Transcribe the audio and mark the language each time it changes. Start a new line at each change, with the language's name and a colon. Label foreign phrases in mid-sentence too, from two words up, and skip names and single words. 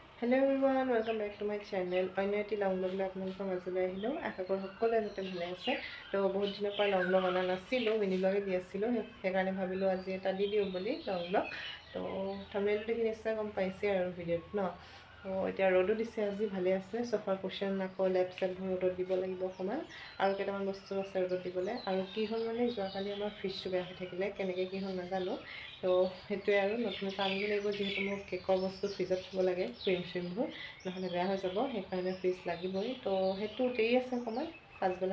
English: Hello everyone, welcome back to my channel. I am long vlog
Assamese: লৈ আপোনালোকৰ মাজলৈ আহিলো. আশা কৰি সকলোৱে যথে ভালে আছে। তো বহুত দিনৰ পাছত
English: long vlog
Assamese: অনা নাছিলো,
English: mini vlog
Assamese: দি আছিলো. সেই কাৰণে ভাবিলো আজি এটা দি দিওঁ বুলি
English: long vlog.
Assamese: তো thumbnail দেখি নিশ্চয় গম পাইছে আৰু video নো. তো এতিয়া ৰ'দো দিছে আজি ভালে আছে সোফাৰ কুশন আকৌ
English: left side
Assamese: ৰ'দত দিব লাগিব অকমান আৰু কেইটামান বস্তু আছে ৰ'দত দিবলে আৰু কি হ'ল মানে যোৱাকালি আমাৰ ফ্ৰিজটো বেয়া হৈ থাকিলে কেনেকৈ কি হ'ল নাজানো তো সেইটোৱে আৰু নতুন আনিব লাগিব যিহেতু মোক কেকৰ বস্তু ফ্ৰিজত থ'ব লাগে ক্ৰীমবোৰ নহ'লে বেয়া হৈ যাব সেইকাৰণে ফ্ৰিজ লাগিবই তো সেইটো দেৰি আছে অকমান পাঁচবেলা